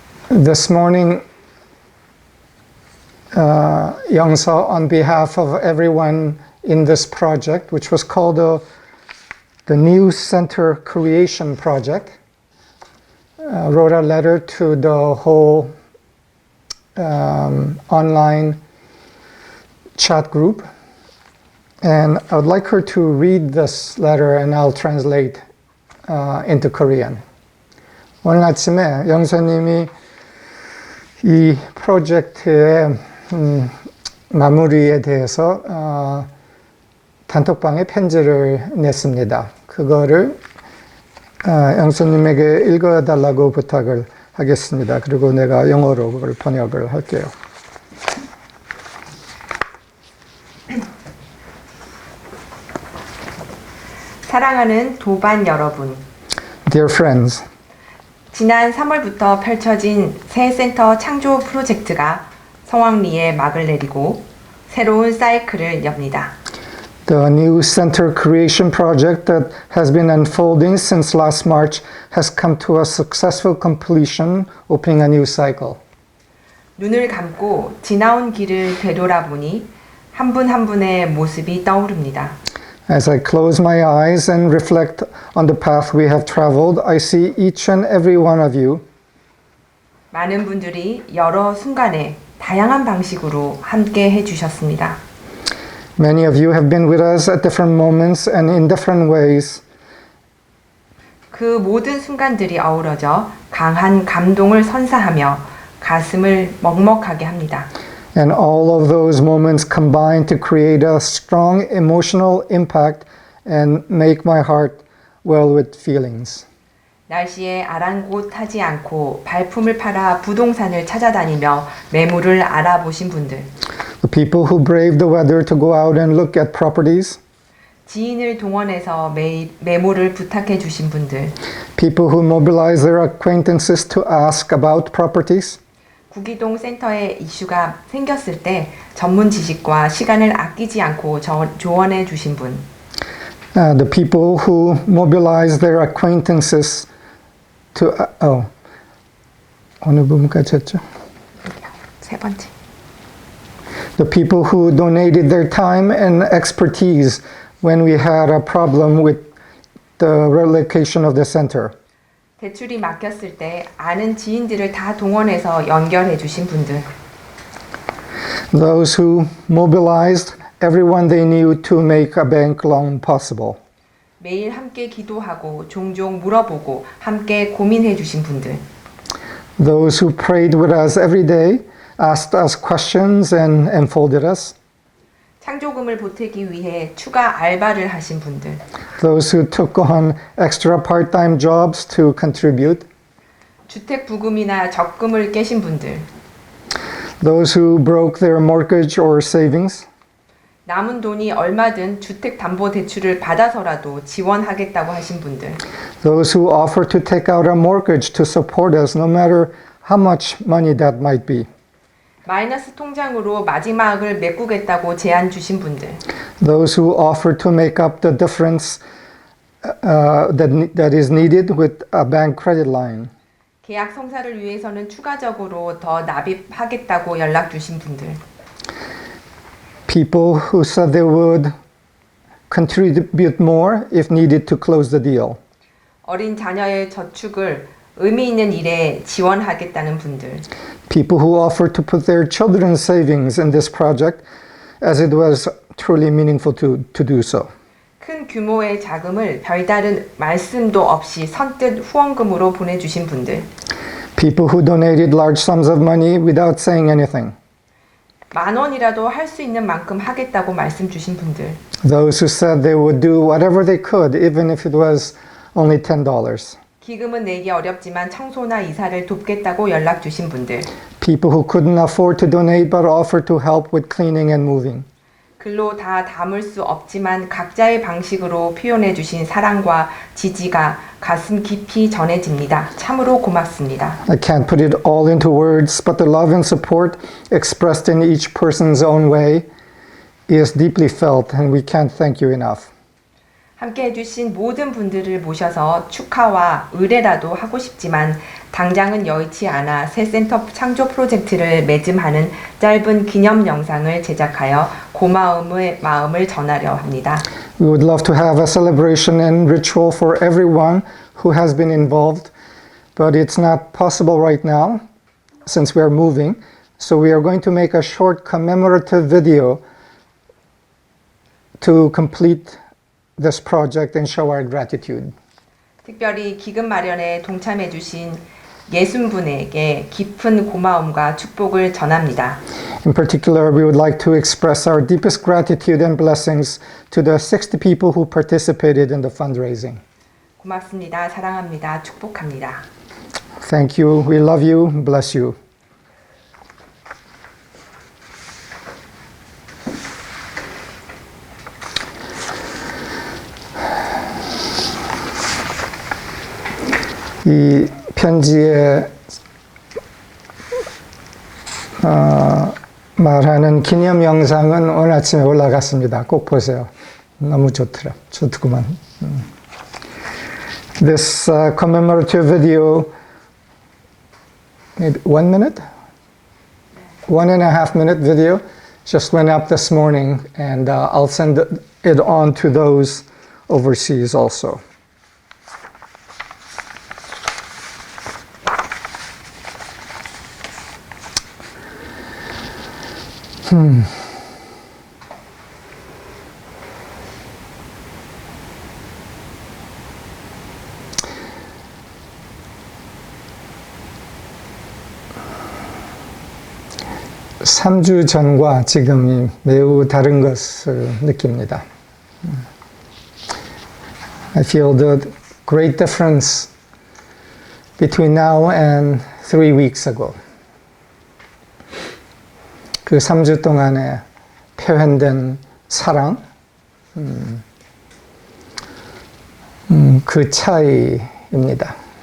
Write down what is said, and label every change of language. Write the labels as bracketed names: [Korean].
[English] This morning, Youngso, on behalf of everyone in this project, which was called the New Center Creation Project, wrote a letter to the whole online chat group, and I would like her to read this letter and I'll translate into Korean. [Korean] 오늘 아침에 영서님이 이 프로젝트의 마무리에 대해서 단톡방에 편지를 냈습니다. 그거를 영수님에게 읽어달라고 부탁을 하겠습니다. 그리고 내가 영어로 그걸 번역을 할게요. 사랑하는 도반 여러분, [English] Dear friends, [Korean] 지난 3월부터 펼쳐진 새 센터 창조 프로젝트가 성황리에 막을 내리고 새로운 사이클을 엽니다. [English] the new center creation project that has been unfolding since last March has come to a successful completion, opening a new cycle. [Korean] 눈을 감고 지나온 길을 되돌아보니 한 분 한 분의 모습이 떠오릅니다. [English] As I close my eyes and reflect on the path we have traveled, I see each and every one of you. [Korean] 많은 분들이 여러 순간에 다양한 방식으로 함께 해주셨습니다. [English] Many of you have been with us at different moments and in different ways. [Korean] 그 모든 순간들이 어우러져 강한 감동을 선사하며 가슴을 먹먹하게 합니다. [English] And all of those moments combine to create a strong emotional impact and make my heart well with feelings. [Korean] 날씨에 아랑곳하지 않고 발품을 팔아 부동산을 찾아다니며 매물을 알아보신 분들, [English] The people who brave the weather to go out and look at properties. [Korean] 지인을 동원해서 매물을 부탁해 주신 분들, [English] People who mobilize their acquaintances to ask about properties. [Korean] 구기동 센터에 이슈가 생겼을 때 전문 지식과 시간을 아끼지 않고 조언해 주신 분, [English] The people who mobilize their acquaintances to [Korean] 어느 부분까지 했죠? 세 번째. [English] The people who donated their time and expertise when we had a problem with the relocation of the center. [Korean] 대출이 막혔을 때 아는 지인들을 다 동원해서 연결해 주신 분들, [English] Those who mobilized everyone they knew to make a bank loan possible. [Korean] 매일 함께 기도하고 종종 물어보고 함께 고민해 주신 분들, [English] Those who prayed with us every day, asked us questions and enfolded us. [Korean] 창조금을 보태기 위해 추가 알바를 하신 분들, [English] Those who took on extra part-time jobs to contribute. [Korean] 주택 부금이나 적금을 깨신 분들, [English] Those who broke their mortgage or savings. [Korean] 남은 돈이 얼마든 주택담보대출을 받아서라도 지원하겠다고 하신 분들, [English] Those who offer to take out a mortgage to support us no matter how much money that might be. [Korean] 마이너스 통장으로 마지막을 메꾸겠다고 제안 주신 분들, [English] Those who offer to make up the difference that is needed with a bank credit line. [Korean] 계약 성사를 위해서는 추가적으로 더 납입하겠다고 연락 주신 분들, [English] People who said they would contribute more if needed to close the deal. [Korean] 어린 자녀의 저축을 의미 있는 일에 지원하겠다는 분들, [English] People who offered to put their children's savings in this project as it was truly meaningful to do so. [Korean] 큰 규모의 자금을 별다른 말씀도 없이 선뜻 후원금으로 보내주신 분들, [English] People who donated large sums of money without saying anything. [Korean] 10,000원이라도 할 수 있는 만큼 하겠다고 말씀 주신 분들, [English] Those who said they would do whatever they could, even if it was only $10. [Korean] 기금은 내기 어렵지만 청소나 이사를 돕겠다고 연락 주신 분들, [English] People who couldn't afford to donate but offered to help with cleaning and moving. [Korean] 글로 다 담을 수 없지만 각자의 방식으로 표현해 주신 사랑과 지지가 가슴 깊이 전해집니다. 참으로 고맙습니다. [English] I can't put it all into words, but the love and support expressed in each person's own way is deeply felt, and we can't thank you enough. [Korean] 함께 해주신 모든 분들을 모셔서 축하와 의뢰라도 하고 싶지만 당장은 여의치 않아 새 센터 창조 프로젝트를 매짐하는 짧은 기념 영상을 제작하여 고마움의 마음을 전하려 합니다. [English] We would love to have a celebration and ritual for everyone who has been involved, but it's not possible right now since we are moving. So we are going to make a short commemorative video to complete this project and show our gratitude. [Korean] 특별히 기금 마련에 동참해 주신 60분에게 깊은 고마움과 축복을 전합니다. [English] In particular, we would like to express our deepest gratitude and blessings to the 60 people who participated in the fundraising. [Korean] 고맙습니다. 사랑합니다. 축복합니다. [English] Thank you. We love you. Bless you. [Korean] 이 편지에 말하는 기념 영상은 오늘 아침에 올라갔습니다. 꼭 보세요. 너무 좋더구만. [English] This commemorative video, maybe 1 minute? 1.5 minute video just went up this morning, and I'll send it on to those overseas also. [Korean] 삼 주 전과 지금이 매우 다른 것을 느낍니다. [English] I feel the great difference between now and 3 weeks ago. [Korean] 그 3주 동안에 표현된 사랑, 그 차이입니다.